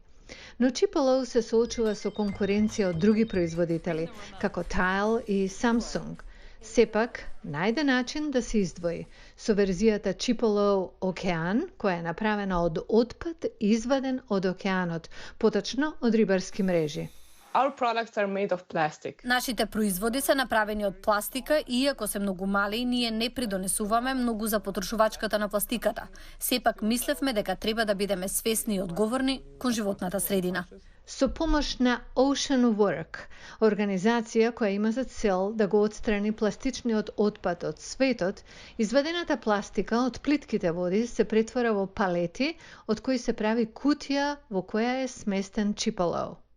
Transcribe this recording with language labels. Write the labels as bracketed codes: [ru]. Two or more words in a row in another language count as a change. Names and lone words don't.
[mk] Но Chipolo се соочува со конкуренција од други производители, како Tile и Samsung. Сепак, најде начин да се издвои со верзијата Chipolo Океан, која е направена од отпад изваден од океанот, поточно од рибарски мрежи. [en] Our products are made of plastic. [mk] Нашите производи се направени од пластика и иако се многу мали, ние не придонесуваме многу за потрошувачката на пластиката. Сепак мислевме дека треба да бидеме свесни и одговорни кон животната средина. Со помош на Ocean Work, организација која има за цел да го отстрани пластичниот отпад од светот, извадената пластика од плитките води се претвора во палети, од кои се прави кутија во која е сместен Chipolo.